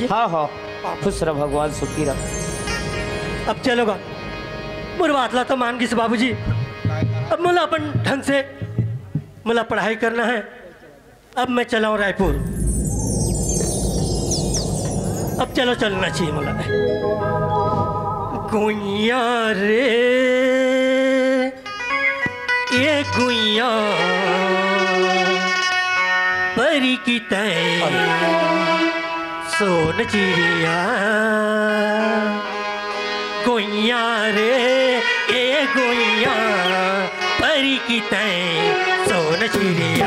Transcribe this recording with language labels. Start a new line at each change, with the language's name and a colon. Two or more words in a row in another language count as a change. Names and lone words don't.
Chhattisgarhi: हाँ हाँ खुश रह, भगवान सुखी रह। अब चलोगा मोर बातला तो मान गई बाबूजी। अब मोला अपन ढंग से मोला पढ़ाई करना है। अब मैं चला हूँ रायपुर। अब चलो चलना चाहिए मोला। गुइया रे ये गुइया परी की तय सोन चिड़िया। गुइया रे ये गुइया परी की तय सोन चिड़िया।